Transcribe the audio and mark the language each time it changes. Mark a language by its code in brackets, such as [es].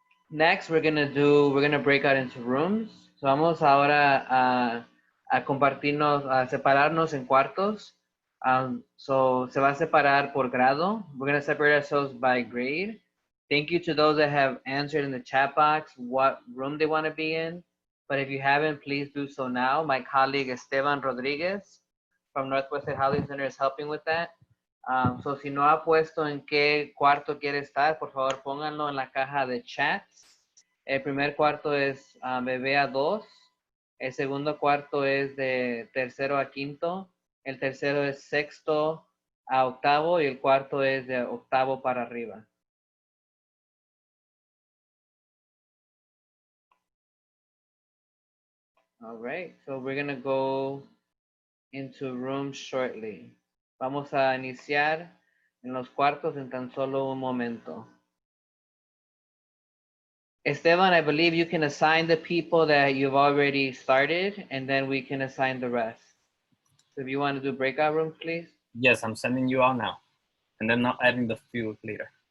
[en] Next, we're gonna break out into rooms. [es] So vamos ahora a compartirnos, a separarnos en cuartos. So se va a separar por grado. [en] We're gonna separate ourselves by grade. Thank you to those that have answered in the chat box what room they want to be in. But if you haven't, please do so now. My colleague Esteban Rodriguez from Northwest Housing Center is helping with that. [es] So si no ha puesto en qué cuarto quiere estar, por favor pónganlo en la caja de chats. El primer cuarto es bebé a 2. El segundo cuarto es de 3º a 5º. El tercero es 6º a 8º y el cuarto es de 8º para arriba. [en] All right, so we're going to go into rooms shortly. [es] Vamos a iniciar en los cuartos en tan solo un momento. [en] Esteban, I believe you can assign the people that you've already started, and then we can assign the rest. So if you want to do breakout rooms, please. Yes, I'm sending you out now, and then I'm adding the few later.